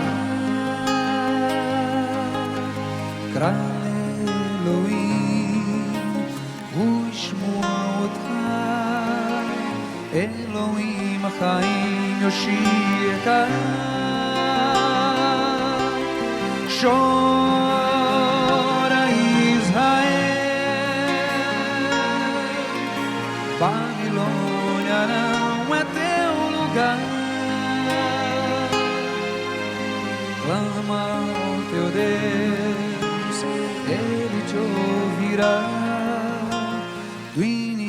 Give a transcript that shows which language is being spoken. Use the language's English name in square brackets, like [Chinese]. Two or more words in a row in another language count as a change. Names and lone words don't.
[Hebrew] קרא אלוהים, הוא ישמע אותך. אלוהים החיים יושיעך. שורה ישראל, [Portuguese] Babilônia não é teu lugar. Clama ao teu Deus, virá do